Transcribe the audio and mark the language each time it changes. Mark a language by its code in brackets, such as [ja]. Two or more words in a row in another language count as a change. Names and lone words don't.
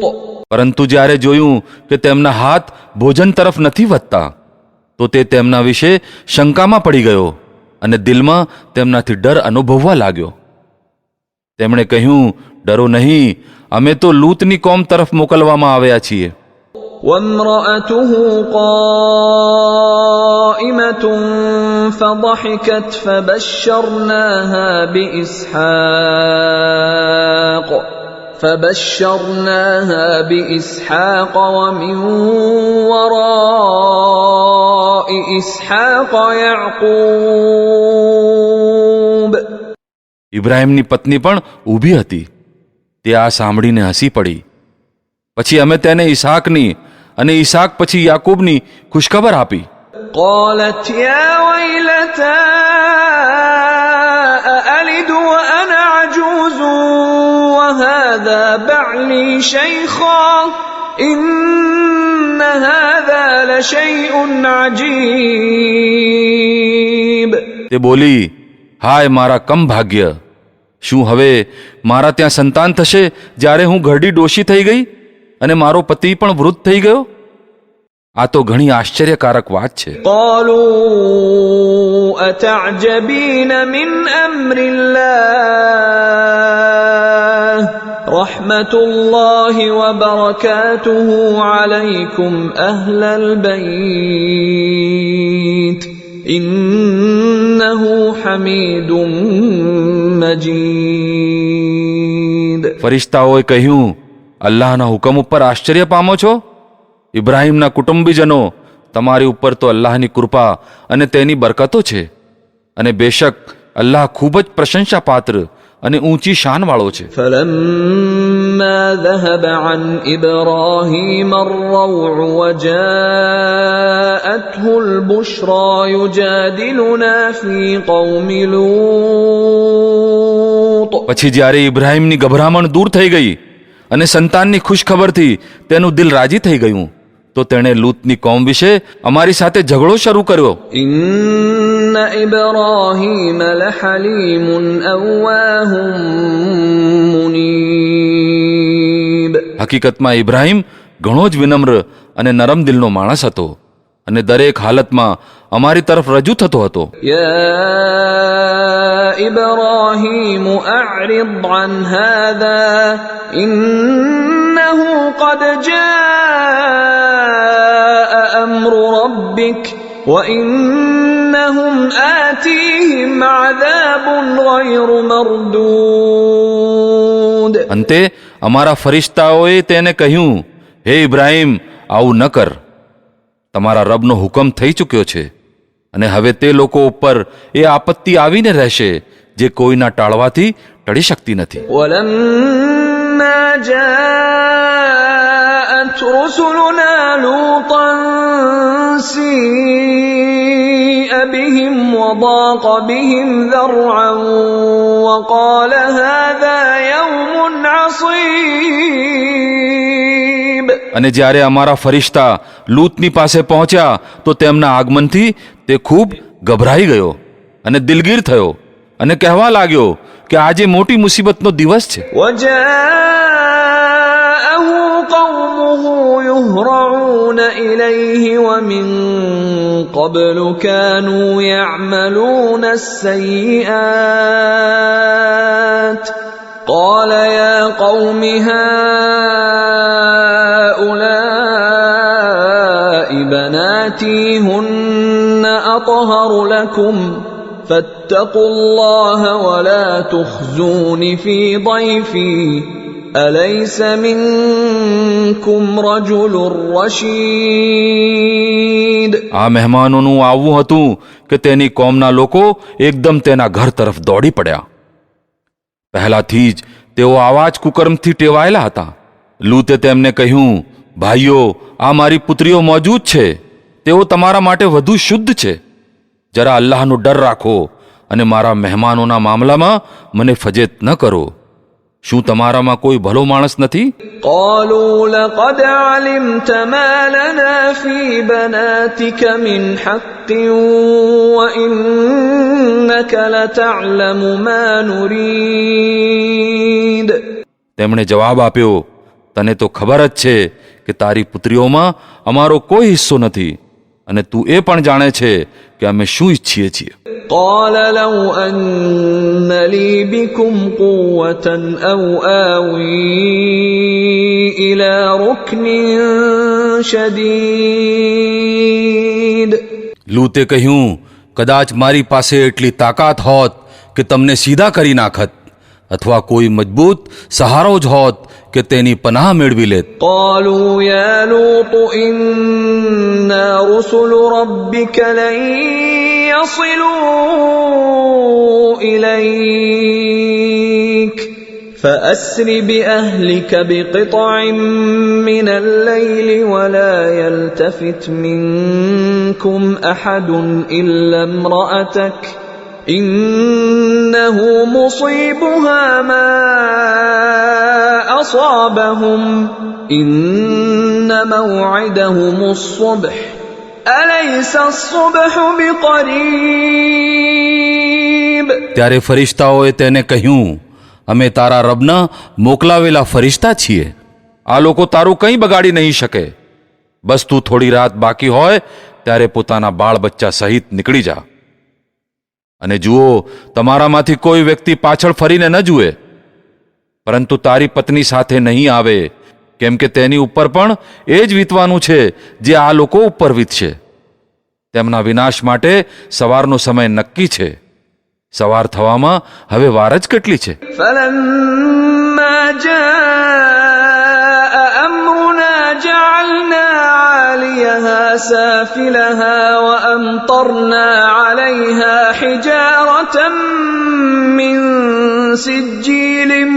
[gu] પરંતુ જ્યારે જોયું કે તેમના હાથ ભોજન તરફ નથી વધતા તો તે તેમના વિશે શંકામાં પડી ગયો અને દિલમાં તેમનાથી ડર અનુભવવા લાગ્યો. તેમણે કહ્યું, ડરો નહીં, અમે તો લૂતની કોમ તરફ મોકલવામાં આવ્યા છીએ. [ar] وامرأته قائمة فضحكت فبشرناها بإسحاق ومن وراء إسحاق يعقوب. [gu] ઇબ્રાહીમની પત્ની પણ ઊભી હતી. તે આ સાંભળીને હસી પડી. પછી અમે તેને ઈસાકની અને ઈસાક પછી યાકૂબની ખુશખબર આપી. [ar] قالت يا ويلتى أألد وأنا عجوز وهذا بعلي شيخا إن هذا لشيء عجيب. [gu] તે બોલી, હાય મારા કમ ભાગ્ય! શું હવે મારા ત્યાં સંતાન થશે જ્યારે હું ઘરડી ડોશી થઈ ગઈ અને મારો પતિ પણ વૃદ્ધ થઈ ગયો? આ તો ઘણી આશ્ચર્યકારક વાત છે. [ar] قالوا أتعجبين من أمر الله رحمة الله وبركاته عليكم أهل البيت إنه حميد مجيد. [gu] ફરિશ્તાઓએ કહ્યું, અલ્લાહના હુકમ ઉપર આશ્ચર્ય પામો છો? ઇબ્રાહીમના કુટુંબીજનો, તમારી ઉપર તો અલ્લાહની કૃપા અને તેની બરકતો છે અને બેશક અલ્લાહ ખૂબ જ પ્રશંસાપાત્ર અને ઊંચી શાનવાળો છે. [ar] فلما ذهب عن إبراهيم الروع وجاءته البشرى يجادلنا في قوم لوط. [gu] પછી જ્યારે ઇબ્રાહીમની ગભરામણ દૂર થઈ ગઈ અને સંતાનની ખુશખબરથી તેનું દિલ રાજી થઈ ગયું તો તેણે લૂતની કોમ વિશે અમારી સાથે ઝઘડો શરૂ કર્યો. [ar] إن إبراهيم لحليم أواه منيب. [gu] હકીકતમાં ઇબ્રાહીમ ઘણો જ વિનમ્ર અને નરમ દિલનો માણસ હતો અને દરેક હાલતમાં અમારી તરફ રજૂ થતો હતો. [ar] يا إبراهيم أعرض عن هذا إنه قد جاء أمر ربك وإنهم آتيهم عذاب غير مردود. [gu] અંતે અમારા ફરિશ્તાઓએ તેને કહ્યું, હે ઇબ્રાહીમ, આવું ન કર. તમારા રબનો હુકમ થઈ ચૂક્યો છે અને હવે તે લોકો ઉપર એ આપત્તિ આવીને રહેશે જે કોઈના ટાળવાથી ટળી શકતી નથી. [ar] ولما جاءت رسلنا لوطا سيء بهم وضاق بهم ذرعا وقال هذا يوم عصيب. [gu] અને જ્યારે અમારા ફરિશ્તા લૂતની પાસે પહોંચ્યા તો તેમના આગમનથી તે ખૂબ ગભરાઈ ગયો અને દિલગીર થયો અને કહેવા લાગ્યો કે આજે મોટી મુસીબતનો દિવસ છે. [ar] وجاءه قومه يهرعون إليه ومن قبل كانوا يعملون السيئات قال يا قوم هؤلاء بناتي هن أطهر لكم فاتقوا الله ولا تخزون في ضيفي أليس منكم رجل رشيد. [gu] આ મહેમાનોનું આવવું હતું કે તેની કોમના લોકો એકદમ તેના ઘર તરફ દોડી પડ્યા. પહેલાથી જ તેઓ આવા જ કુકર્મથી ટેવાયેલા હતા. લૂતે તેમને કહ્યું, ભાઈઓ, આ મારી પુત્રીઓ મોજૂદ છે, તેઓ તમારા માટે વધુ શુદ્ધ છે. જરા અલ્લાહનો ડર રાખો અને મારા મહેમાનોના મામલામાં મને ફજેત ન કરો. શું તમારામાં કોઈ ભલો માણસ નથી? [ar] قالوا لقد علمت ما لنا في بناتك من حق وإنك لتعلم ما نريد. [gu] તેમણે જવાબ આપ્યો, તને તો ખબર જ છે કે તારી પુત્રીઓમાં અમારો કોઈ હિસ્સો નથી અને તું એ પણ જાણે છે કે અમે શું ઈચ્છીએ છીએ. [ar] قال لو أن لي بكم قوة أو آوي إلى ركن شديد. [gu] લૂતે કહ્યું, કદાચ મારી પાસે એટલી તાકાત હોત કે તમને સીધા કરી નાખત, અથવા કોઈ મજબૂત સહારો જ હોત કે તેની પનાહ મેળવી લેત. [ar] قالوا يا لوط إنا رسل ربك لن يصلوا إليك فأسر بأهلك بقطع من الليل ولا يلتفت منكم أحد إلا امرأتك إنه مصيبها ما أصابهم إن موعدهم الصبح أليس الصبح بقريب. [gu] ત્યારે ફરિશ્તાઓએ તેને કહ્યું, અમે તારા રબના મોકલાવેલા ફરિશ્તા છીએ. આ લોકો તારું કંઈ બગાડી નહીં શકે. બસ તું થોડી રાત બાકી હોય ત્યારે પોતાના બાળ બચ્ચા સહિત નીકળી જા. અને જુઓ, તમારામાંથી કોઈ વ્યક્તિ પાછળ ફરીને ન જુએ, પરંતુ તારી પત્ની સાથે નહીં આવે, કેમ કે તેની ઉપર પણ એ જ વીતવાનું છે જે આ લોકો ઉપર વીતશે. તેમના વિનાશ માટે સવારનો સમય નક્કી છે. સવાર થવામાં હવે વાર જ કેટલી છે. [ar] فلما جاء أمرنا جعلنا عاليها سافلها وأمطرنا عليها حجارة من سجيل